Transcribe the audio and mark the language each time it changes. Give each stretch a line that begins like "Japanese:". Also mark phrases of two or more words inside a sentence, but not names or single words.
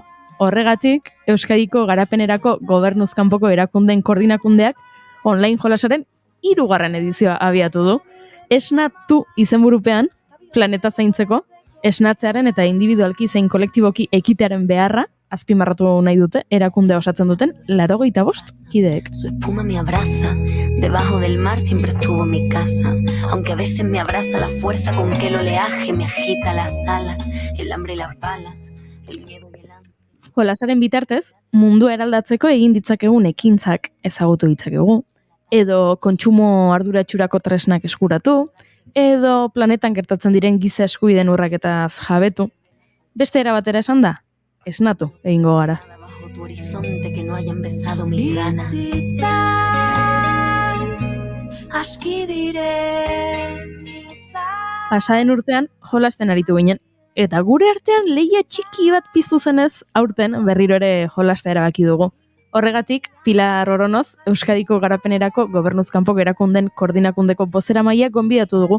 Basque: Horregatik, Euskadiko garapenerako gobernuzkanpoko erakunden koordinakundeak online jolasaren 3. edizioa abiatu du. Esnatu izenburupean, planeta zaintzeko, esnatzearen eta individualki zein kolektiboki ekitearen beharra, azpimarratu nahi dute, erakundea osatzen duten 85 kideek.
Spanish: Su espuma me abraza, debajo del mar siempre estuvo mi casa, aunque a veces me abraza la fuerza con que el oleaje me agita las alas, el hambre y las balas, el miedo y el ansia.
Basque: Jolasaren bitartez, mundua eraldatzeko egin ditzakegun ekintzak ezagutu ditzakegu, edo kontsumo arduratsurako tresnak eskuratu, edo planetan gertatzen diren giza eskubideen urraketaz jabetu. Beste era batera esan da, esnatu egingo gara.
Spanish: Bajo tu horizonte que no hayan besado mis ganas.
Basque: Aski diren Pasaden urtean jolasten aritu ginen, eta gure artean lehia txiki bat piztu zenez aurten berriro ere jolastea erabaki dugu. Horregatik, Pilar Oronoz, Euskadiko garapenerako gobernuzkanpoko erakunden koordinakundeko bozeramaileak gonbidatu dugu.